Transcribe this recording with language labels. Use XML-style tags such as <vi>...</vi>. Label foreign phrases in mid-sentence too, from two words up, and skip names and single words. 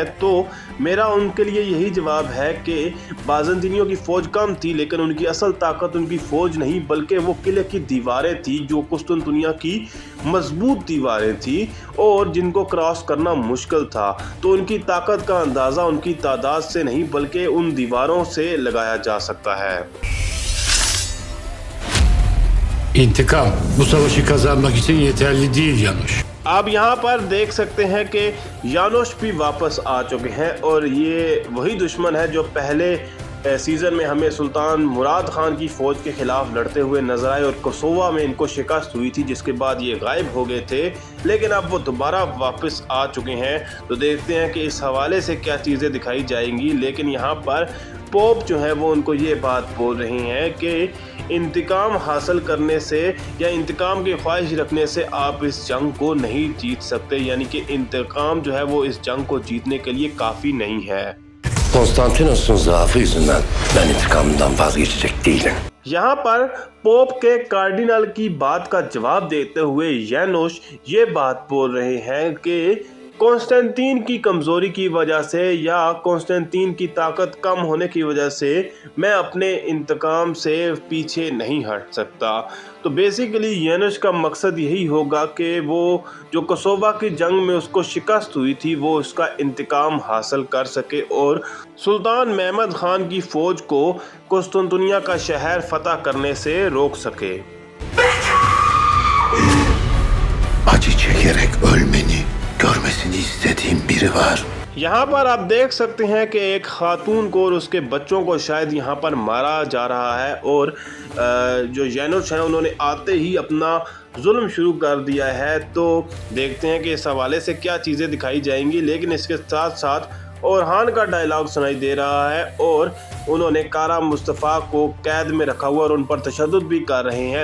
<ur>تو میرا ان کے لیے یہی جواب ہے کہ بازنطینیوں کی فوج کم تھی، لیکن ان کی اصل طاقت ان کی فوج نہیں بلکہ وہ قلعے کی دیواریں تھی، جو قسطنطنیہ کی مضبوط دیواریں تھی اور جن کو کراس کرنا مشکل تھا. تو ان کی طاقت کا اندازہ ان کی تعداد سے نہیں بلکہ ان دیواروں سے لگایا جا سکتا ہے.</ur> <tr>İntikam bu savaşı kazanmak için yeterli değil Janusz.</tr> <ur>آپ یہاں پر دیکھ سکتے ہیں کہ یانوش بھی واپس آ چکے ہیں اور یہ وہی دشمن ہے جو پہلے سیزن میں ہمیں سلطان مراد خان کی فوج کے خلاف لڑتے ہوئے نظر آئے اور کوسووا میں ان کو شکست ہوئی تھی، جس کے بعد یہ غائب ہو گئے تھے. لیکن اب وہ دوبارہ واپس آ چکے ہیں، تو دیکھتے ہیں کہ اس حوالے سے کیا چیزیں دکھائی جائیں گی. لیکن یہاں پر پوپ جو ہے وہ ان کو یہ بات بول رہے ہیں کہ انتقام حاصل کرنے سے یا انتقام کی خواہش رکھنے سے آپ اس جنگ کو نہیں جیت سکتے، یعنی کہ انتقام جو ہے وہ اس جنگ کو جیتنے کے لیے کافی نہیں ہے.</ur> <tr>Konstantinos'un zaafı yüzünden ben intikamımdan vazgeçecek değilim.</tr> <ur>یہاں پر پوپ کے کارڈینل کی بات کا جواب دیتے ہوئے یانوش یہ بات بول رہے ہیں کہ کانسٹنٹین کی کمزوری کی وجہ سے یا کانسٹنٹین کی طاقت کم ہونے کی وجہ سے میں اپنے انتقام سے پیچھے نہیں ہٹ سکتا. تو بیسکلی یانوش کا مقصد یہی ہوگا کہ وہ جو کوسووا کی جنگ میں اس کو شکست ہوئی تھی وہ اس کا انتقام حاصل کر سکے اور سلطان محمد خان کی فوج کو قسطنطنیہ کا شہر فتح کرنے سے روک سکے.</ur> <tr>Acı çekerek ölmeni görmesini istediğim biri var.</tr> <ur>یہاں پر آپ دیکھ سکتے ہیں کہ ایک خاتون کو اور اس کے بچوں کو شاید یہاں پر مارا جا رہا ہے اور جو یانوش ہیں انہوں نے آتے ہی اپنا ظلم شروع کر دیا ہے. تو دیکھتے ہیں کہ اس حوالے سے کیا چیزیں دکھائی جائیں گی. لیکن اس کے ساتھ ساتھ اورحان کا ڈائیلاگ سنائی دے رہا ہے اور انہوں نے قرہ مصطفیٰ کو قید میں رکھا ہوا اور ان پر تشدد بھی کر رہے ہیں.</ur>